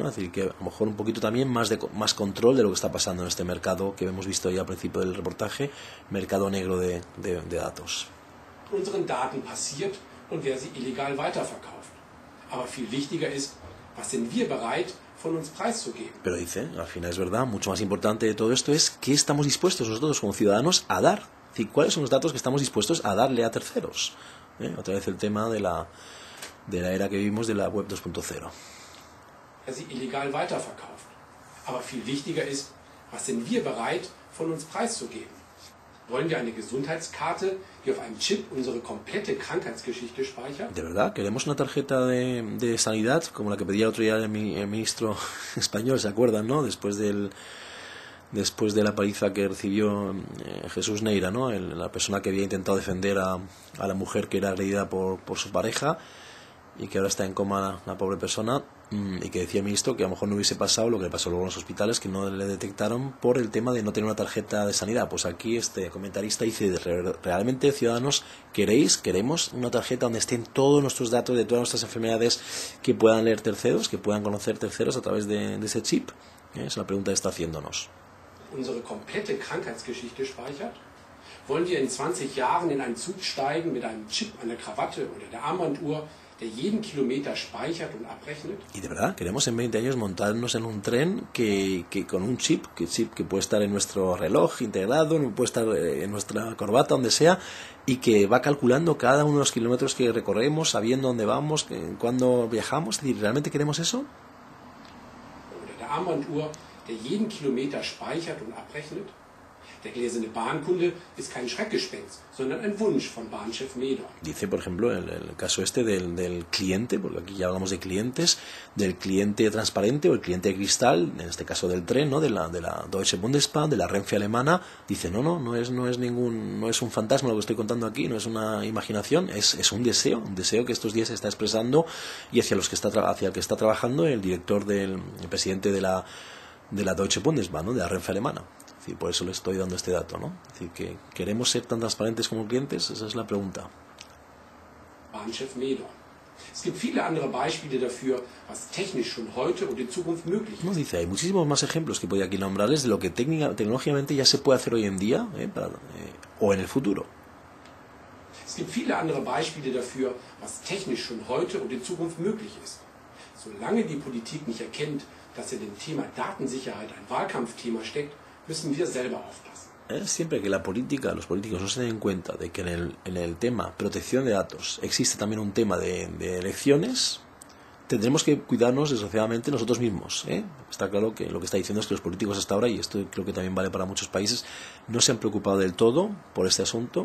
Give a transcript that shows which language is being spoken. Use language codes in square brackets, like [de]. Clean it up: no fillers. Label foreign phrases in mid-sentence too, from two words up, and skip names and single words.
[es] Es decir, que a lo mejor un poquito también más control de lo que está pasando en este mercado que hemos visto ya al principio del reportaje, mercado negro de datos. [de] Unseren Daten passiert und wer sie illegal weiterverkauft. Aber viel wichtiger ist, was sind wir bereit, von uns preiszugeben. [es] Pero dice, al final es verdad, mucho más importante de todo esto es qué estamos dispuestos nosotros como ciudadanos a dar. Es decir, cuáles son los datos que estamos dispuestos a darle a terceros. Otra vez el tema de la era que vivimos de la web 2.0. [de] Wer sie illegal weiterverkauft. Aber viel wichtiger ist, was sind wir bereit, von uns preiszugeben. Wollen wir eine Gesundheitskarte, die auf einem Chip unsere komplette Krankheitsgeschichte speichert? [es] ¿De verdad? ¿Queremos una tarjeta de sanidad como la que pedía el otro día el ministro español, ¿se acuerdan, no? Después de la paliza que recibió Jesús Neira, ¿no? La persona que había intentado defender a la mujer que era agredida por su pareja y que ahora está en coma la pobre persona, y que decía el ministro que a lo mejor no hubiese pasado lo que le pasó luego en los hospitales, que no le detectaron por el tema de no tener una tarjeta de sanidad. Pues aquí este comentarista dice, realmente ciudadanos queremos una tarjeta donde estén todos nuestros datos de todas nuestras enfermedades, que puedan leer terceros, que puedan conocer terceros a través de ese chip. Esa es la pregunta que está haciéndonos. [de] Unsere komplette Krankheitsgeschichte speichert? Wollen wir in 20 Jahren in einen Zug steigen mit einem Chip an der Krawatte oder der Armbanduhr, der jeden Kilometer speichert und abrechnet? [es] Y de verdad, queremos en 20 años montarnos en un tren que con un chip que puede estar en nuestro reloj integrado, puede estar en nuestra corbata, donde sea, y que va calculando cada uno de los kilómetros que recorremos, sabiendo dónde vamos, cuándo viajamos. Es decir, ¿realmente queremos eso? [de] Oder der Armbanduhr, der jeden Kilometer speichert und abrechnet? Der gläserne Bahnkunde ist kein Schreckgespenst, sondern ein Wunsch von Bahnchef Meder. [es] Dice, por ejemplo, el caso este del cliente, porque aquí ya hablamos de clientes, del cliente transparente o el cliente de cristal, en este caso del tren, ¿no? de la Deutsche Bundesbahn, de la Renfe alemana. Dice, no es un fantasma lo que estoy contando aquí, no es una imaginación, es un deseo que estos días se está expresando y hacia el que está trabajando el director el presidente de la Deutsche Bundesbahn, ¿no? De la Renfe alemana. Y por eso le estoy dando este dato, ¿no? Es decir, que ¿queremos ser tan transparentes como clientes? Esa es la pregunta. [de] Bahnchef Meder. Es gibt viele andere Beispiele dafür, was technisch schon heute und in Zukunft möglich ist. [es] No, dice, hay muchísimos más ejemplos que podría aquí nombrarles de lo que tecnológicamente ya se puede hacer hoy en día o en el futuro. [de] Es gibt viele andere Beispiele dafür, was technisch schon heute und in Zukunft möglich ist. Solange die Politik nicht erkennt, dass in dem Thema Datensicherheit ein Wahlkampfthema steckt, müssen wir selber aufpassen. [es] Siempre que los políticos no se den cuenta de que en el tema protección de datos existe también un tema de elecciones, tendremos que cuidarnos desgraciadamente nosotros mismos. Está claro que lo que está diciendo es que los políticos hasta ahora, y esto creo que también vale para muchos países, no se han preocupado del todo por este asunto.